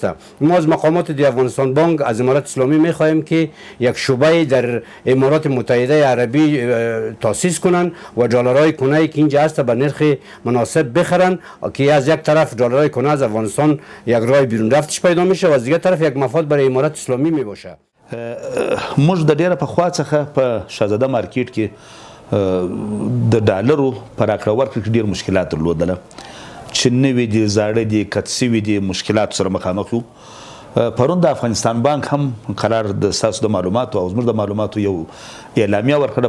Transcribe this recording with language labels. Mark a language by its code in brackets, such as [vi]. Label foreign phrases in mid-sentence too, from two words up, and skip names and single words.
[fa] ما از مقامات دی افغانستان بانک از امارات اسلامی می‌خواهیم که یک شعبه در امارات متحده عربی تاسیس کنن و دلارهای کهنه که اینجا هست به نرخ مناسب بخرن که از یک طرف دلارهای کهنه از افغانستان یک راه بیرون رفتش پیدا میشه و از دیگه طرف یک مفاد برای امارات اسلامی می باشه. [ps] موږ د ډیره پخوا څخه په شاهزاده مارکیټ کې د ډالرو په راکړه ورکړه کې ډیر مشکلات درلودله چې نوي دي زاړه دي کټ سوي دي مشکلات سره مخامخ یو. پرون د افغانستان بانک هم قرار د ساسو د معلوماتو او زموږ د معلوماتو یو اعلامیه ورکړه.